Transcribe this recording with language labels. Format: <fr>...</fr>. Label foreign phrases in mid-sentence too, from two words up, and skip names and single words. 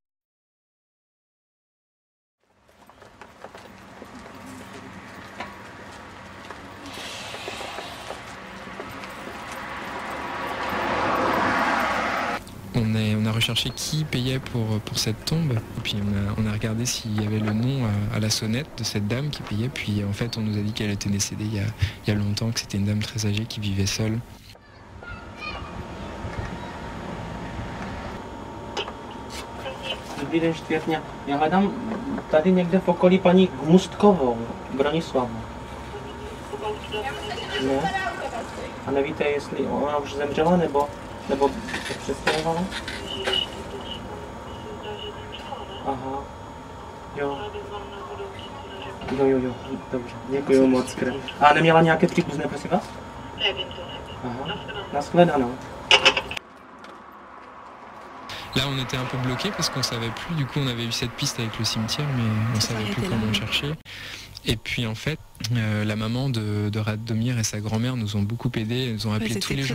<fr>On a recherché qui payait pour cette tombe, et puis on a regardé s'il y avait le nom à la sonnette de cette dame qui payait, puis en fait on nous a dit qu'elle était décédée il y a longtemps, que c'était une dame très âgée qui vivait seule.</fr> <cs>Dobrý den, Štěpně. Já hledám tady někde v okolí paní Gmustkovou, Bronislavu. Ne? A nevíte, jestli ona už zemřela, nebo se přestěhovala? Aha. Jo, dobře, děkuji moc. A neměla nějaké příbuzné, prosím vás? Nevím to. Aha, nashledanou.</cs> <fr>Là, on était un peu bloqué parce qu'on savait plus. Du coup, on avait eu cette piste avec le cimetière, mais on savait plus comment chercher. Et puis, en fait, la maman de Radomir et sa grand-mère nous ont beaucoup aidés. Ils nous ont appelé tous les jours.</fr>